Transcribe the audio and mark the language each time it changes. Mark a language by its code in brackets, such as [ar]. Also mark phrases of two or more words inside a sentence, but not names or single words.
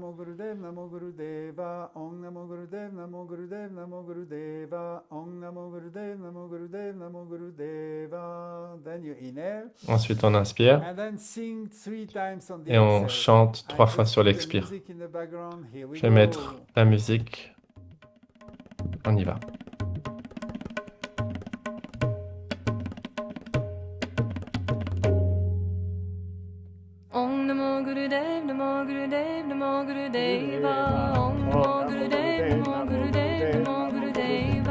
[fr] Ensuite, on inspire. Et on chante 3 fois sur l'expire. Je vais mettre la musique. On y va. [sa] Om Namo Gurudev, Namo Gurudev, Namo Gurudeva. Om Namo Gurudev, Namo Gurudev, Namo Gurudeva.